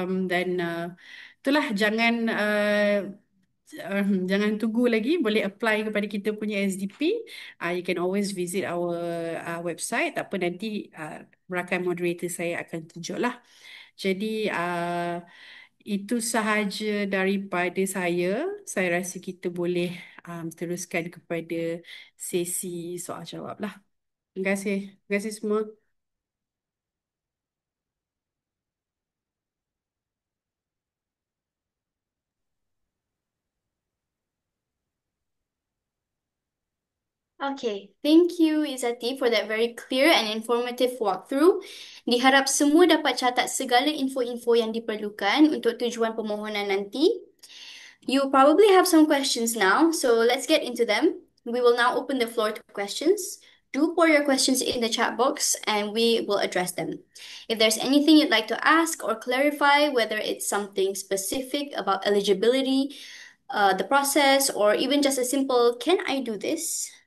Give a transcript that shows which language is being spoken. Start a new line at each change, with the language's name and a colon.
Malay: Dan itulah, jangan tunggu lagi, boleh apply kepada kita punya SDP.
English: You can always visit our website.
Malay: Tak apa, nanti rakan moderator saya akan tunjuk lah. Jadi itu sahaja daripada saya. Saya rasa kita boleh teruskan kepada sesi soal jawab lah. Terima kasih. Terima kasih semua.
English: Okay, thank you Izzati for that very clear and informative walkthrough.
Malay: Diharap semua dapat catat segala info-info yang diperlukan untuk tujuan permohonan nanti.
English: You probably have some questions now, so let's get into them. We will now open the floor to questions. Do pour your questions in the chat box and we will address them. If there's anything you'd like to ask or clarify, whether it's something specific about eligibility, the process, or even just a simple, can I do this?